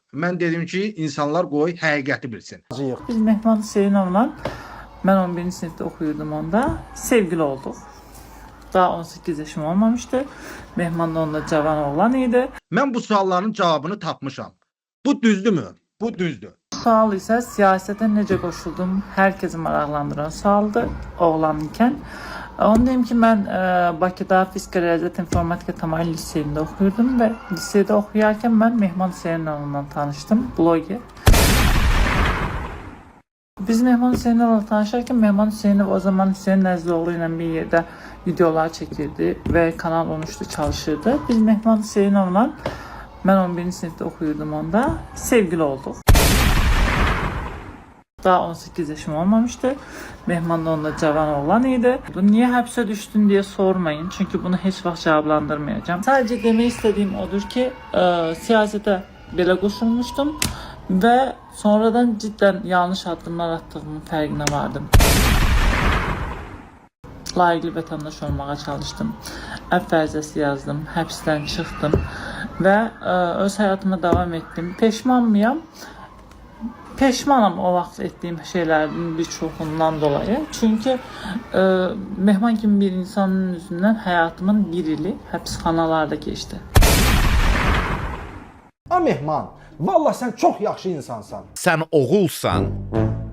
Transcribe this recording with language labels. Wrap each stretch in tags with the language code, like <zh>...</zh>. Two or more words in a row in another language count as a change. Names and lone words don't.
<az>Mən dedim ki, insanlar qoy həqiqəti bilsin. Biz Mehman Hüseynovla,</az> <tr>ben 11. sınıfta okuyordum onda, sevgili olduk. Daha 18 yaşım olmamıştı.</tr> <az>Mehman da onda cavan oğlan idi. Mən bu sualların cavabını tapmışam. Bu düzdürmü? Bu düzdür. Sual ise siyasete necə qoşuldum, herkesi maraqlandıran sualdı oğlan ikən. Onu deyim ki,</az> <tr>ben Bakıda Fizika Riyaziyyat İnformatika Təmayül Liseyində oxuyordum ve lisede okuyarken ben Mehman Hüseynovla tanıştım, bloger. Biz Mehman Hüseynovla tanışarken Mehman Hüseynov o zaman Hüseyin Nəzlioğlu ile bir yerde videolar çekirdi ve Kanal 13'te çalışırdı. Biz Mehman Hüseynovla, ben 11. sınıfta okuyordum onda, sevgili olduk. Daha 18 yaşım olmamıştı. Mehman da onda cavan oğlan idi. Niye hapse düştün diye sormayın. Çünkü bunu hiç vaxt cevaplandırmayacağım. Sadece demek istediğim odur ki siyasete belə qoşulmuştum ve sonradan cidden yanlış adımlar attığımın fərqinə vardım.</tr> <az>Layıqlı vətəndaş olmağa çalıştım. Əf fərzəsi yazdım, həbsdən çıxdım və öz</az> <tr>hayatıma devam ettim. Peşman mıyam? Peşmanım o vaxt ettiğim şeylerin birçoğundan dolayı. Çünkü Mehman gibi bir insanın yüzünden hayatımın bir ili həbsxanalarda geçti. Mehman, vallahi sen çok yaxşı insansan.</tr> <az>Sən oğulsan.</az>